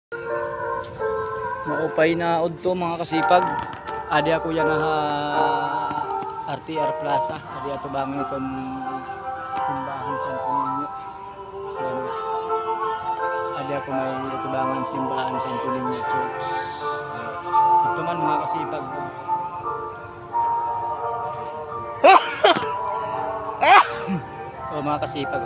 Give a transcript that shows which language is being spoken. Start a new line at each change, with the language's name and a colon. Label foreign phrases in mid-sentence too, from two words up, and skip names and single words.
Waray: Maupay na udto mga kasipag. Adi ako yan ha RTR Plaza. Adi ato bangin itong simbahan Santo Niño. Yan. Adi ako may itubangan simbahan Santo Niño Church. Ito man mga kasipag. O mga kasipag.